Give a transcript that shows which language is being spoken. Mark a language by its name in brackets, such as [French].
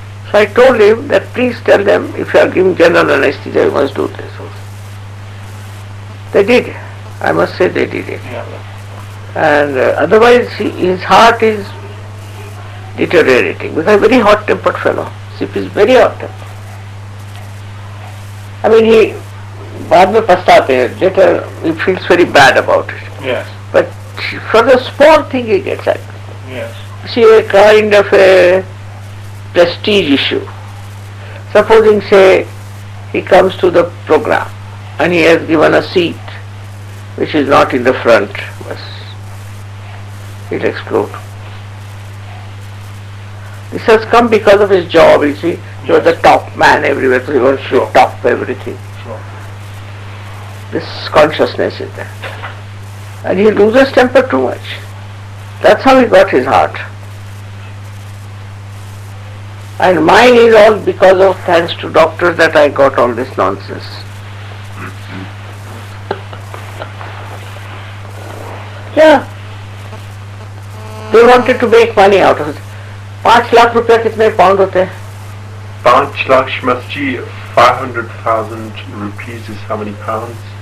[English] So I told him that please tell them if you are giving general anesthesia, you must do this. They did. I must say they did it. And otherwise his heart is deteriorating. Because a very hot-tempered fellow. CP is very hot-tempered. I mean, he [Hindi] बाद में पछताते हैं. [English] Later he feels very bad about it. Yes. But for the small thing he gets angry. Yes. See, a kind of a prestige issue. Supposing, say, he comes to the program and he has given a seat which is not in the front, he'll explode. This has come because of his job, you see. He was the top man everywhere, so he wants to top everything. Sure. This consciousness is there. And he loses temper too much. That's how he got his heart. And mine is all because of, thanks to doctors, that I got all this nonsense. Yeah. They wanted to make money out of it. [Hindi] 5 lakh रुपया कितने pound होते हैं? [English] 5 lakh Shmasji, 500,000 rupees is how many pounds?